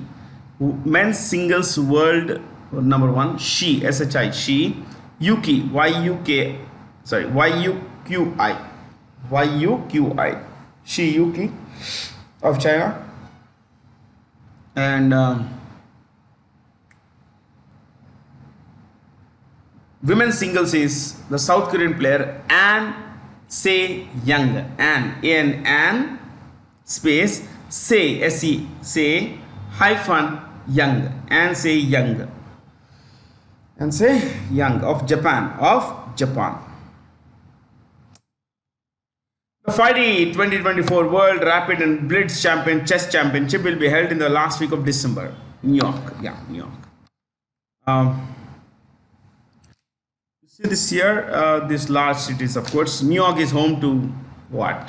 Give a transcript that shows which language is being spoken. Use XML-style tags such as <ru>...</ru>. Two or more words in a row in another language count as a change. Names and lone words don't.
<en>Men's singles world number 1, Shi, SHI, Shi Yuki, YUQI, Shi Yuki of China. And women's singles is the South Korean player An Se-young. An space Se, S-E, Se hyphen Young. An Se-young. An Se-young of Japan. The FIDE 2024 World Rapid and Blitz Chess Championship will be held in the last week of December. New York. Yeah, New York. This year, these large cities, of course, New York is home to what?</en>